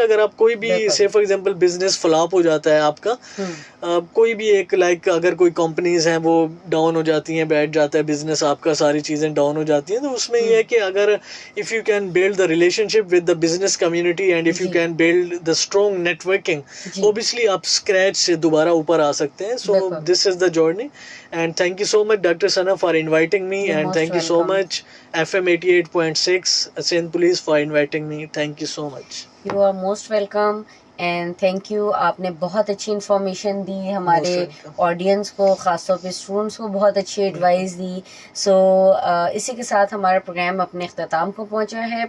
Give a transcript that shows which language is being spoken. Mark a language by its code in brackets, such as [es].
[ur] اگر آپ کوئی بھی سے فار ایگزامپل بزنس فلاپ ہو جاتا ہے آپ کا, کوئی بھی ایک لائک اگر کوئی کمپنیز ہیں وہ ڈاؤن ہو جاتی ہیں, بیٹھ جاتا ہے بزنس آپ کا, ساری چیزیں ڈاؤن ہو جاتی ہیں, تو اس میں یہ ہے کہ اگر [en] if you can build the relationship with the business community and if you can build the strong networking, [ur] obviously آپ اسکریچ سے دوبارہ اوپر آ سکتے ہیں. [en] So this is the journey. And thank you so much, Dr. Sana, for inviting me. You're and thank you so much, FM 88.6, Sindh Police, for inviting me. Thank you so much. You are most welcome. And thank you. [ur] آپ نے بہت اچھی information دی ہمارے audience کو, خاص طور پہ students کو بہت اچھی ایڈوائس دی. سو اسی کے ساتھ ہمارا پروگرام اپنے اختتام کو پہنچا ہے.